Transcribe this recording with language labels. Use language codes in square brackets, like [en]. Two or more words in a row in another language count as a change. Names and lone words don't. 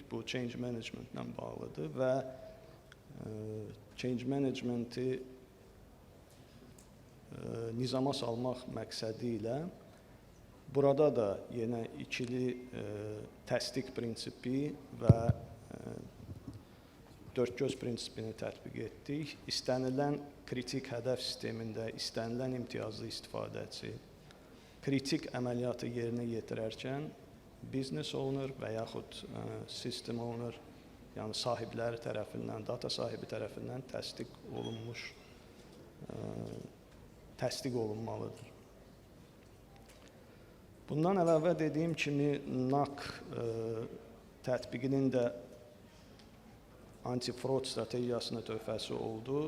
[az] Bu [en] change managementlə [az] bağlıdır və [en] change managementi [az] nizama salmaq məqsədi ilə burada da yenə ikili təsdiq prinsipi və dördgöz prinsipini tətbiq etdik. İstənilən kritik hədəf sistemində istənilən imtiyazlı istifadəçi kritik əməliyyatı yerinə yetirərkən [en] business owner [az] və yaxud [en] system owner, [az] yəni sahibləri tərəfindən, data sahibi tərəfindən təsdiq olunmalıdır. Bundan əlavə dediyim kimi NAC tətbiqinin də anti-fraud strategiyasına töhfəsi oldu.